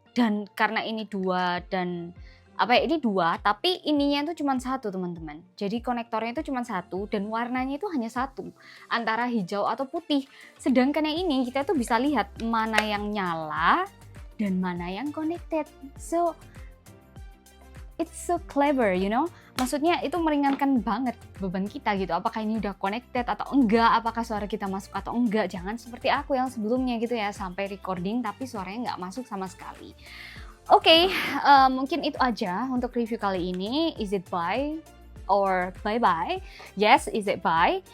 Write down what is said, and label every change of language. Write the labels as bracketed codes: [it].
[id] Dan karena ini dua dan ini dua, tapi ininya itu cuma satu teman-teman. Jadi konektornya itu cuma satu dan warnanya itu hanya satu, antara hijau atau putih. Sedangkan yang ini kita tuh bisa lihat mana yang nyala dan mana yang connected. [en] So it's so clever, you know. [id] Maksudnya itu meringankan banget beban kita gitu. Apakah ini udah connected atau enggak, apakah suara kita masuk atau enggak. Jangan seperti aku yang sebelumnya gitu ya, sampai recording tapi suaranya nggak masuk sama sekali. Oke, mungkin itu aja untuk review kali ini. [en] Is it buy or bye-bye? Yes, is it buy?